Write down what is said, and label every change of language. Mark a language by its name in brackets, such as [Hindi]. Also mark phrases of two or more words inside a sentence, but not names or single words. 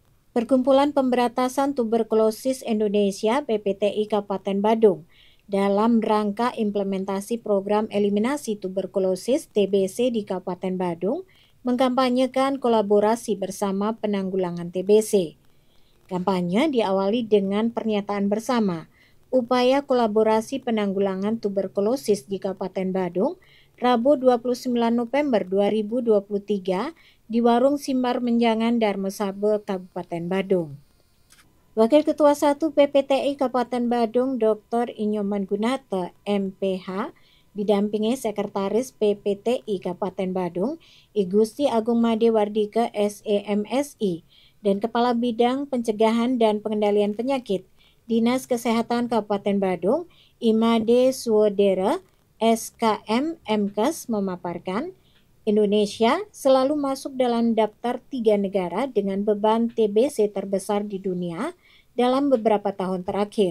[Indonesian] Perkumpulan Pemberantasan Tuberkulosis Indonesia (PPTI) Kabupaten Badung dalam rangka implementasi program eliminasi tuberkulosis (TBC) di Kabupaten Badung mengkampanyekan kolaborasi bersama penanggulangan TBC. Kampanye diawali dengan pernyataan bersama upaya kolaborasi penanggulangan tuberkulosis di Kabupaten Badung Rabu 29 November 2023 di Warung Simbar Menjangan Darmosaba, Kabupaten Badung. Wakil Ketua 1 PPTI Kabupaten Badung Dr. Inyoman Gunata, MPH, didampingi Sekretaris PPTI Kabupaten Badung, I Gusti Agung Made Wardika, SEMSI, dan Kepala Bidang Pencegahan dan Pengendalian Penyakit, Dinas Kesehatan Kabupaten Badung, Imade Suodera, SKM MKes memaparkan, Indonesia selalu masuk dalam daftar 3 negara dengan beban TBC terbesar di dunia dalam beberapa tahun terakhir.